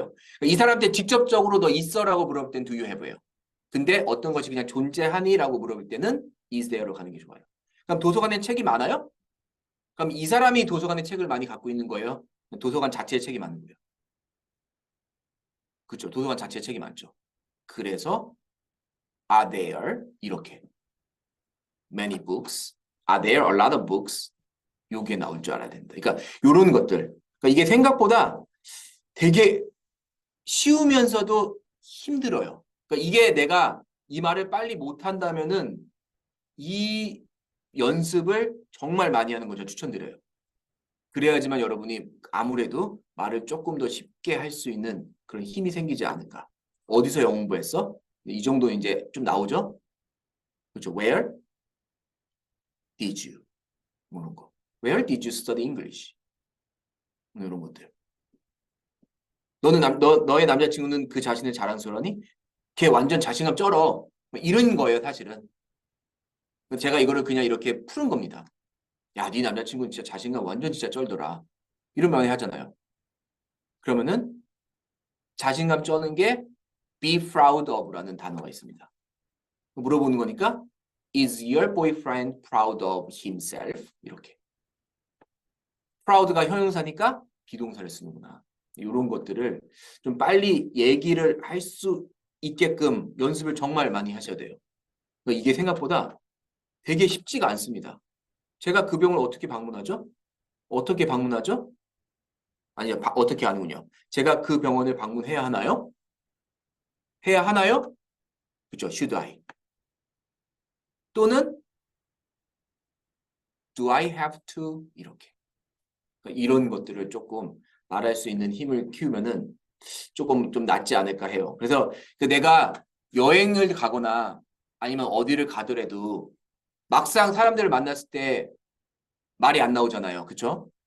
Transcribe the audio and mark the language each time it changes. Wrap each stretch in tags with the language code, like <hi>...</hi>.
<ko>그러니까 이 사람한테 직접적으로 너 있어라고 물어볼 땐</ko> <en>do you have</en> <ko>예요. 근데 어떤 것이 그냥 존재하니라고 물어볼 때는</ko> <en>is there</en> <ko>로 가는 게 좋아요. 그럼 도서관에 책이 많아요? 그럼 이 사람이 도서관에 책을 많이 갖고 있는 거예요? 도서관 자체에 책이 많은 거예요. 그렇죠. 도서관 자체에 책이 많죠.</ko> <en>그래서 are there</en> <ko>이렇게</ko> <en>many books, are there a lot of books</en> <ko>요게 나올 줄 알아야 된다. 그러니까 이런 것들. 그러니까 이게 생각보다 되게 쉬우면서도 힘들어요. 그러니까 이게 내가 이 말을 빨리 못한다면은 이 연습을 정말 많이 하는 걸 추천드려요. 그래야지만 여러분이 아무래도 말을 조금 더 쉽게 할 수 있는 그런 힘이 생기지 않을까. 어디서 영어 공부했어? 이 정도 이제 좀 나오죠? 그렇죠.</ko> <en>Where did you?</en> <ko>이런 거.</ko> <en>Where did you study English?</en> <ko>이런 것들. 너의 남자친구는 그 자신을 자랑스러워하니? 걔 완전 자신감 쩔어. 뭐 이런 거예요, 사실은. 제가 이거를 그냥 이렇게 푸는 겁니다. 야, 네 남자친구는 진짜 자신감 완전 진짜 쩔더라. 이런 말 하잖아요. 그러면은 자신감 쩌는 게</ko> <en>be proud of</en> <ko>라는 단어가 있습니다.</ko> <en>물어보는 거니까 is your boyfriend proud of himself?</en> <ko>이렇게. proud가 형용사니까 비동사를 쓰는구나. 이런 것들을 좀 빨리 얘기를 할 수 있게끔 연습을 정말 많이 하셔야 돼요. 그러니까 이게 생각보다 되게 쉽지가 않습니다. 제가 그 병을 어떻게 방문하죠? 어떻게 방문하죠? 아니요, 어떻게 하는군요. 제가 그 병원을 방문해야 하나요? 해야 하나요? 그죠?</ko> <en>Should I?</en> <ko>또는</ko> <en>Do I have to?</en> <ko>이렇게. 그러니까 이런 것들을 조금 말할 수 있는 힘을 키우면은 조금 좀 낫지 않을까 해요. 그래서 내가 여행을 가거나 아니면 어디를 가더라도 막상 사람들을 만났을 때 말이 안 나오잖아요. 그쵸?</ko>